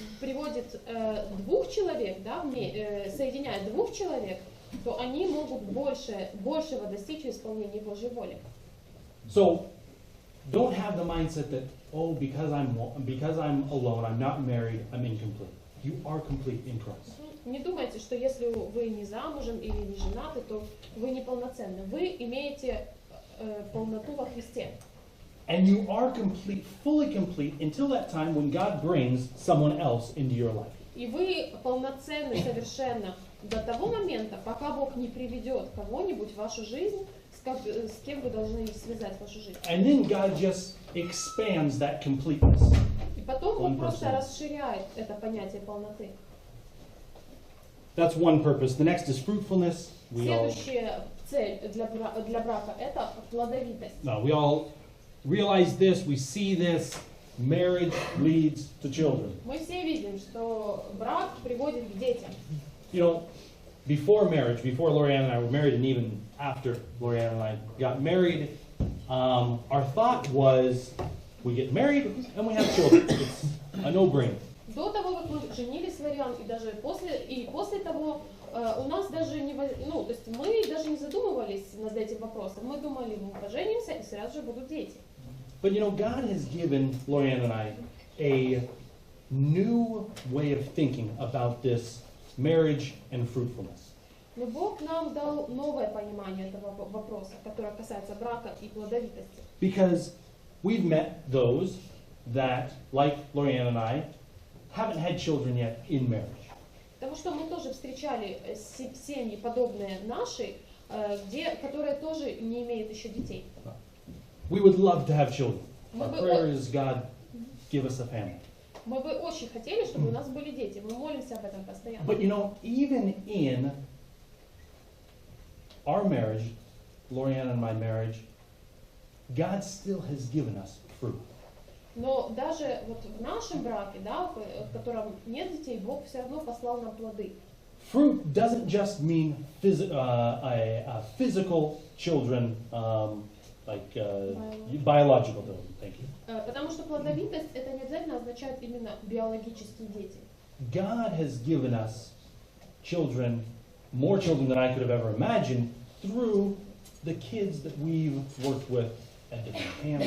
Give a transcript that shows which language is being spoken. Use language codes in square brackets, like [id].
[ru] приводит двух человек, да, соединяет двух человек, то они могут большего достичь в исполнении Божьей воли. [en] So don't have the mindset that, oh, because I'm alone, I'm not married, I'm incomplete. You are complete in Christ. [ru] Не думайте, что если вы не замужем или не женаты, то вы неполноценны. Вы имеете полноту во Христе. [en] And you are complete, fully complete, until that time when God brings someone else into your life. [ru] И вы полноценны совершенно до того момента, пока Бог не приведет кого-нибудь в вашу жизнь, с кем вы должны связать вашу жизнь. [en] And then God just expands that completeness. [ru] И потом Бог просто расширяет это понятие полноты. [en] That's one purpose. The next is fruitfulness. [ru] Следующая цель для брака – это плодовитость. [en] We all realize this, we see this. Marriage leads to children. [ru] Мы все видим, что брак приводит к детям. [en] You know, before marriage, before Lorianne and I were married, and even after Lorianne and I got married, our thought was we get married and we have children. It's a no-brainer. [ru] До того, как мы женились, Лориан, и даже после того, у нас даже не, то есть мы даже не задумывались над этим вопросом. Мы думали, мы поженимся и сразу же будут дети. [en] But you know, God has given Lorianne and I a new way of thinking about this marriage and fruitfulness. [ru] Но Бог нам дал новое понимание этого вопроса, которое касается брака и плодовитости. [en] Because we've met those that, like Lorianne and I, haven't had children yet in marriage. [ru] Потому что мы тоже встречали семьи, подобные нашей, которые тоже не имеют еще детей. [en] We would love to have children. Our prayer is, God, give us a family. [ru] Мы бы очень хотели, чтобы у нас были дети. Мы молимся об этом постоянно. [en] But you know, even in our marriage, Lorianne and my marriage, God still has given us fruit. [ru] Но даже вот в нашем браке, да, в котором нет детей, Бог все равно послал нам плоды. [en] Fruit doesn't just mean physical children, biological children. Thank you. [ru] Потому что плодовитость это не обязательно означает именно биологические дети. [en] God has given us children, more children than I could have ever imagined, through the kids that we've worked with at different camps,